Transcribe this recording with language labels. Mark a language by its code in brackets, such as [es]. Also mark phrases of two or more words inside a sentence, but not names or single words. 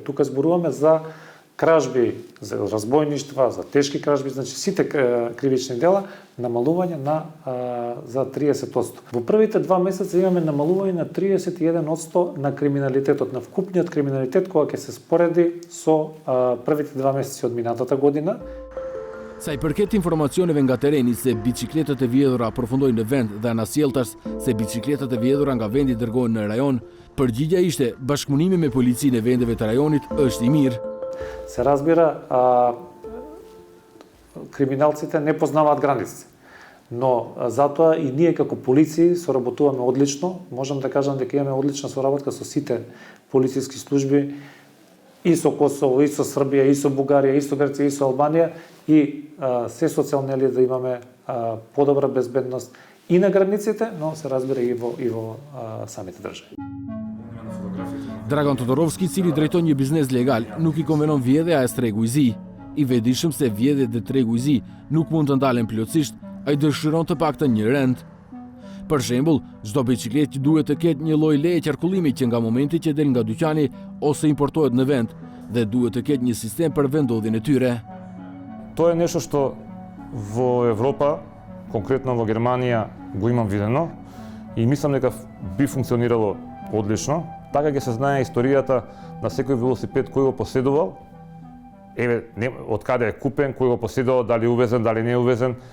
[mk] Тука зборуваме за кражби, за разбойништва, за тешки кражби, значи сите кривични дела, намалување за 30%. Во првите 2 месеца имаме намалување на 31% на криминалитетот, на вкупниот криминалитет, кога ќе се спореди со првите 2 месеци од минатата година. [sq] Sa i përket informacioneve nga tereni se bicikletat e vjedhura përfundojnë në vend dhe anasjelltas se bicikletat e vjedhura nga vendi dërgohen në rajon, përgjigja ishte bashkëpunimi me policinë e vendeve të rajonit është i mirë. [mk] Се разбира, криминалците не познаваат граници. Но затоа и ние како полиции соработуваме одлично. Можам да кажам дека имаме одлична соработка со сите полициски служби и со Косово, и со Србија, и со Бугарија, и со Грција, и со Албанија и се со цел да имаме подобра безбедност и на границите, но се разбира и во самите држави. [sq] Dragan Todorovski, cili drejton një biznes legal, nuk i konvenon vjedhja e tregu i zi. I vetëdijshëm se vjedhjet dhe tregu i zi nuk mund të ndalen plotësisht, ai dëshiron të paktën një rend. Për shembull, çdo biçikletë duhet të ketë një lloj leje qarkullimi që nga momenti që del nga dyqani ose importohet në vend dhe duhet të ketë një sistem për vendodhjen e tyre. [mk] Тоа е нешто што во Европа, конкретно во Германија, го имам видено и мислам дека би функционирало одлично. Така ќе се знае историјата на секој велосипед кој го поседувал, од каде е купен, кој го поседувал, дали увезен, дали не увезен.